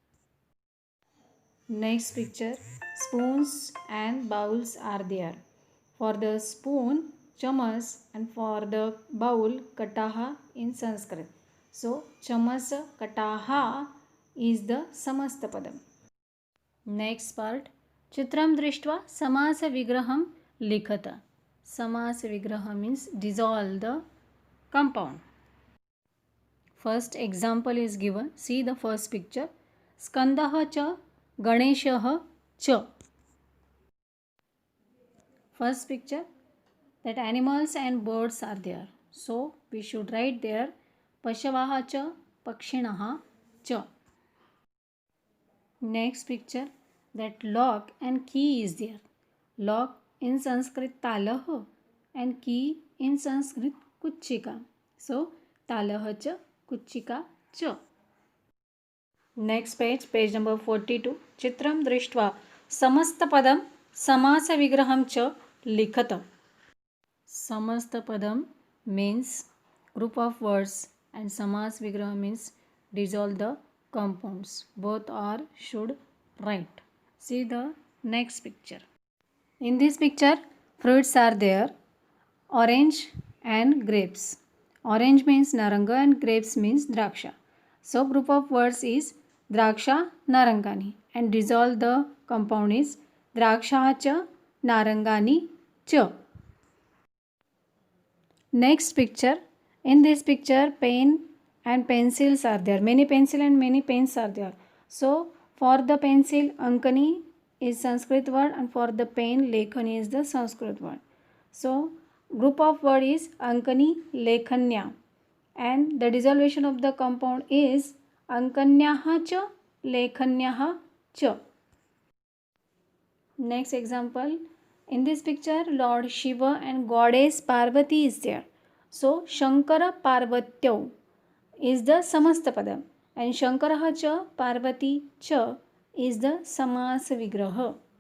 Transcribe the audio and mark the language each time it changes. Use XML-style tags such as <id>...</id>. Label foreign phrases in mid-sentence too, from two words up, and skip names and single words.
<en>Next picture, spoons and bowls are there. For the spoon, chamas, and for the bowl, kataha in Sanskrit. So,</en> <sa>chamas, kataha</sa> <en>is the Samastapadam. Next part.</en> <sa>Chitram drishtva samasa vigraham likhata. Samasa vigraha</sa> <en>means dissolve the compound. First example is given. See the first picture.</en> <sa>Skandaha cha Ganeshah cha.</sa> <en>First picture, that animals and birds are there. So we should write there</en> <sa>Pashavaha cha Pakshinaha cha.</sa> <en>Next picture, that lock and key is there. Lock in Sanskrit talah and key in Sanskrit kuchika.</en> <sa>So talah cha kuchika cha.</sa> <en>Next page, page number 42.</en> <sa>Chitram drishtva samastapadam samasa vigraham cha likhata.</sa> <en>Samastapadam means group of words and</en> <sa>samas vigraha</sa> <en>means dissolve the compounds. Both are should write. See the next picture. In this picture, fruits are there. Orange and grapes. Orange means naranga and grapes means draksha. So group of words is</en> <sa>draksha narangani</sa> <en>and dissolve the compound is</en> <sa>draksha cha narangani cha.</sa> <en>Next picture. In this picture, pen and pencils are there. Many pencil and many pens are there. So for the pencil, ankani is Sanskrit word and for the pen, lekhani is the Sanskrit word. So group of word is</en> <sa>ankani lekhanya</sa> <en>and the dissolution of the compound is</en> <sa>ankanyaha cha lekhanyaha cha.</sa> <en>Next example, in this picture Lord Shiva and goddess Parvati is there. So</en> <sa>Shankara Parvatyo</sa> <en>is the Samastapadam and</en> <sa>Shankaraha cha Parvati cha</sa> <en>is the</en> <sa>Samasa Vigraha.</sa>